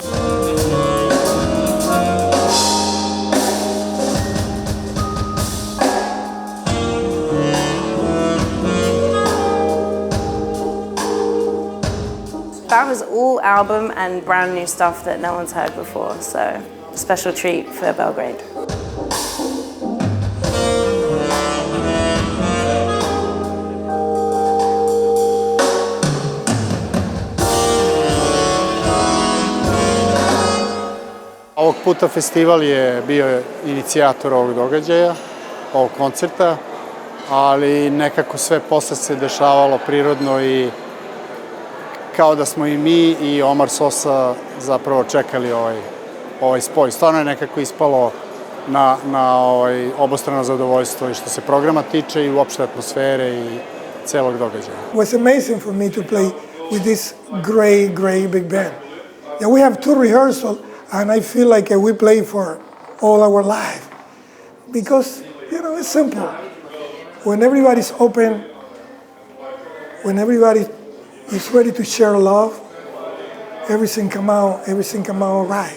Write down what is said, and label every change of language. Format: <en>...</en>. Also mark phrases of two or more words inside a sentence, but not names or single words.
<en>That was all album and brand new stuff that no one's heard before, so special treat for Belgrade.</en> <sr>Ovog puta festival je bio inicijator ovog događaja, ovog koncerta, ali nekako sve posle se dešavalo prirodno i kao da smo i mi i Omar Sosa zapravo čekali ovaj spoj. Stvarno je nekako ispalo na obostrano zadovoljstvo i što se programa tiče i uopšte atmosfere i celog događaja.</sr> <en>It was amazing for me to play with this great big band. Yeah, we have 2 rehearsals and I feel like we play for all our life. Because, you know, it's simple. When everybody's open, when everybody is ready to share love, everything come out right.</en>